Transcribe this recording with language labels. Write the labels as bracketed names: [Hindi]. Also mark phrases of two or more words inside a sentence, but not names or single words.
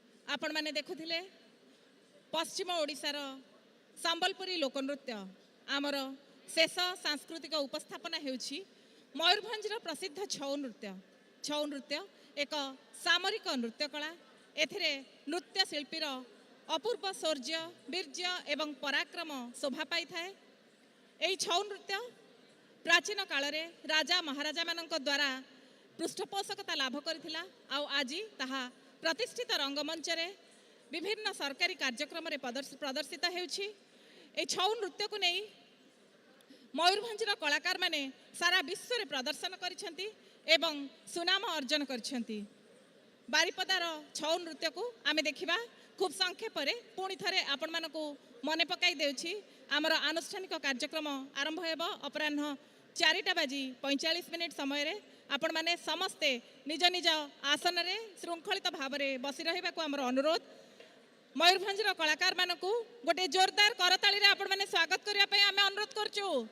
[Odia] ଆପଣ ମାନେ ଦେଖୁଥିଲେ ପଶ୍ଚିମ ଓଡ଼ିଶାର ସମ୍ବଲପୁରୀ ଲୋକନୃତ୍ୟ ଆମର ଶେଷ ସାଂସ୍କୃତିକ ଉପସ୍ଥାପନା ହେଉଛି ମୟୂରଭଞ୍ଜର ପ୍ରସିଦ୍ଧ ଛଉ ନୃତ୍ୟ ଏକ ସାମରିକ ନୃତ୍ୟ କଳା। ଏଥିରେ ନୃତ୍ୟ ଶିଳ୍ପୀର ଅପୂର୍ବ ଶୌର୍ଯ୍ୟ ବୀର୍ଯ୍ୟ ଏବଂ ପରାକ୍ରମ ଶୋଭା ପାଇ ଥାଏ। ଏହି ଛଉ ନୃତ୍ୟ ପ୍ରାଚୀନ କାଳ ରେ ରାଜା ମହାରାଜା ମାନଙ୍କ ଦ୍ୱାରା ପୃଷ୍ଠପୋଷକତା ଲାଭ କରିଥିଲା। ଆଉ ଆଜି ତାହା ପ୍ରତିଷ୍ଠିତ ରଙ୍ଗମଞ୍ଚ ରେ ବିଭିନ୍ନ ସରକାରୀ କାର୍ଯ୍ୟକ୍ରମ ରେ ପ୍ରଦର୍ଶିତ ହେଉଛି। ଏ ଛଉ ନୃତ୍ୟ କୁ ନେଇ ମୟୂରଭଞ୍ଜର କଳାକାର ମାନେ ସାରା ବିଶ୍ୱ ରେ ପ୍ରଦର୍ଶନ କରିସେଣ୍ଟି ଏବଂ ସୁନାମ ଅର୍ଜନ କରିସେଣ୍ଟି। ବାରିପଦାର ଛଉ ନୃତ୍ୟ କୁ ଆମେ ଦେଖିବା ଖୁବ ସଂକ୍ଷେପ ରେ ପୁଣି ଥରେ ଆପଣ ମାନଙ୍କୁ ମନେ ପକାଇ ଦେଉଛି। ଆମର ଆନୁଷ୍ଠାନିକ କାର୍ଯ୍ୟକ୍ରମ ଆରମ୍ଭ ହେବ ଅପରାହ୍ନ 4:45 ସମୟ ରେ। ଆପଣ ମାନେ ସମସ୍ତେ ନିଜ ନିଜ ଆସନ ରେ ଶୃଙ୍ଖଳିତ ଭାବ ରେ ବସି ରହିବା କୁ ଆମର ଅନୁରୋଧ। ମୟୂରଭଞ୍ଜର କଳାକାର ମାନଙ୍କୁ ଗୋଟେ ଜୋରଦାର କରତାଳି ରେ ଆପଣ ମାନେ ସ୍ୱାଗତ କରିବା ପାଇଁ ଆମେ ଅନୁରୋଧ କରୁଛୁ।